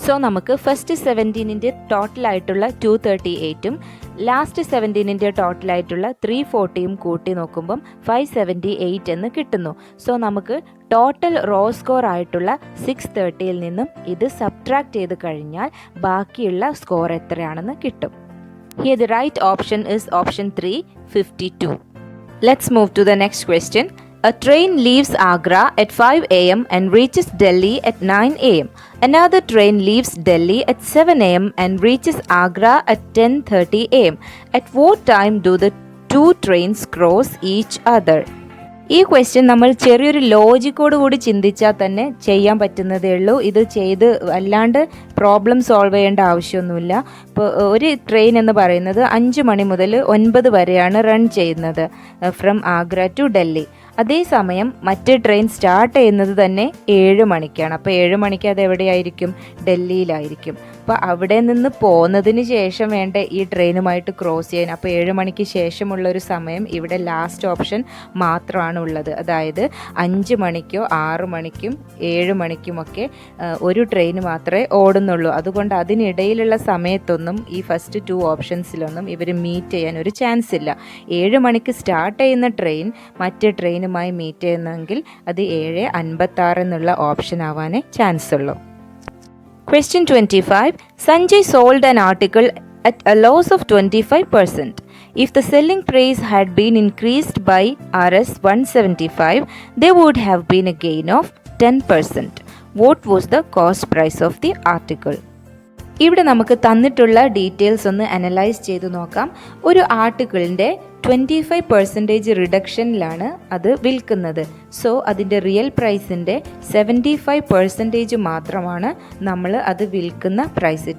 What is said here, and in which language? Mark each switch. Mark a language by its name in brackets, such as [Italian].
[Malayalam] So നമുക്ക് first 17ൻ്റെ ടോട്ടലായിട്ടുള്ള 238ഉം last 17ൻ്റെ ടോട്ടലായിട്ടുള്ള 340യും കൂട്ടി നോക്കുമ്പം 578 എന്ന് കിട്ടുന്നു. സോ നമുക്ക് ടോട്ടൽ റോ സ്കോർ ആയിട്ടുള്ള 630യിൽ നിന്നും ഇത് സബ്ട്രാക്ട് ചെയ്ത് കഴിഞ്ഞാൽ ബാക്കിയുള്ള സ്കോർ എത്രയാണെന്ന് കിട്ടും. [English] Here the right option is option 3, 52. Let's move to the next question. A train leaves Agra at 5 a.m. and reaches Delhi at 9 a.m. Another train leaves Delhi at 7 a.m. and reaches Agra at 10:30 a.m. At what time do the two trains cross each other? [Malayalam] ഈ question നമ്മൾ ചെറിയൊരു ലോജിക്കോട് കൂടി ചിന്തിച്ചാൽ തന്നെ ചെയ്യാൻ പറ്റുന്നതേ ഉള്ളൂ. ഇത് ചെയ്ത് അല്ലാണ്ട് പ്രോബ്ലം സോൾവ് ചെയ്യേണ്ട ആവശ്യമൊന്നുമില്ല. ഇപ്പോൾ ഒരു ട്രെയിൻ എന്ന് പറയുന്നത് 5 മണി മുതൽ 9 വരെയാണ് റൺ ചെയ്യുന്നത് [English] From Agra to Delhi. [Malayalam] അതേസമയം മറ്റേ ട്രെയിൻ സ്റ്റാർട്ട് ചെയ്യുന്നത് തന്നെ 7 മണിക്കാണ്. അപ്പോൾ 7 മണിക്ക് അത് എവിടെയായിരിക്കും? ഡൽഹിയിലായിരിക്കും. അപ്പോൾ അവിടെ നിന്ന് പോന്നതിന് ശേഷം വേണ്ട ഈ ട്രെയിനുമായിട്ട് ക്രോസ് ചെയ്യാൻ. അപ്പോൾ 7 മണിക്ക് ശേഷമുള്ളൊരു സമയം ഇവിടെ ലാസ്റ്റ് ഓപ്ഷൻ മാത്രമാണ് ഉള്ളത്. അതായത് 5 മണിക്കോ 6 മണിക്കും 7 മണിക്കുമൊക്കെ ഒരു ട്രെയിൻ മാത്രമേ ഓടുന്നുള്ളൂ. അതുകൊണ്ട് അതിനിടയിലുള്ള സമയത്തൊന്നും ഈ ഫസ്റ്റ് 2 ഓപ്ഷൻസിലൊന്നും ഇവർ മീറ്റ് ചെയ്യാൻ ഒരു ചാൻസ് ഇല്ല. 7 മണിക്ക് സ്റ്റാർട്ട് ചെയ്യുന്ന ട്രെയിൻ മറ്റേ ട്രെയിനുമായി മീറ്റ് ചെയ്യുന്നെങ്കിൽ അത് 7:56 എന്നുള്ള ഓപ്ഷൻ ആവാനേ ചാൻസ് ഉള്ളൂ. [English] Question 25. Sanjay sold an article at a loss of 25%. If the selling price had been increased by Rs 175, there would have been a gain of 10%. What was the cost price of the article? [Malayalam] ഇവിടെ നമുക്ക് തന്നിട്ടുള്ള details ഒന്ന് analyse ചെയ്ത് നോക്കാം. ഒരു ആർട്ടിക്കിളിൻ്റെ 25% റിഡക്ഷനിലാണ് അത് വിൽക്കുന്നത്. So അതിൻ്റെ റിയൽ പ്രൈസിൻ്റെ 75% മാത്രമാണ് നമ്മൾ അത് വിൽക്കുന്ന പ്രൈസ്.